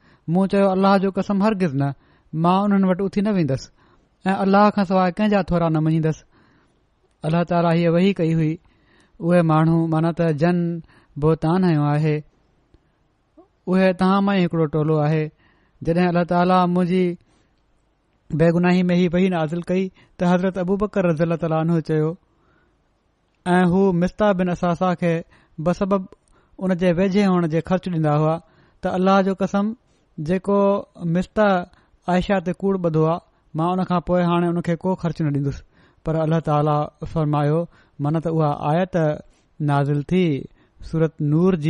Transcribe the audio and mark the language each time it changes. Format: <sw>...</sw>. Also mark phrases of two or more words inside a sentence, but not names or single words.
<sd>मूं चयो अल्लाह जो कसम हरगिज़ न, मां उन्हनि वटि उथी न वेंदसि ऐं अल्लाह खां सवाइ कंहिंजा थोरा न मञींदसि। अल्लाह ताला हीअ वही कई हुई, उहे माण्हू माना त जन बोतान आयो आहे, उहे तव्हां मां ई हिकिड़ो टोलो आहे। जॾहिं अल्लाह ताला मुंहिंजी बेगुनाही में ही वही नाज़िल कई त हज़रत अबू बकर</sd> <ar>رضي الله تعالى عنه</ar> <sd>चयो ऐं हू मिस्ता बिन असासा खे बसबब उन जे वेझे हुअण जे ख़र्च ॾींदा हुआ त अल्लाह जो कसम जेको मिस्ता आयशा ते कूड़ ॿधो आहे मां उन खां पोइ हाणे उन खे को ख़र्च न ॾींदुसि। पर अल्लाह ताला फरमायो माना त उहा आयत नाज़िल थी सूरत नूर जी।</sd>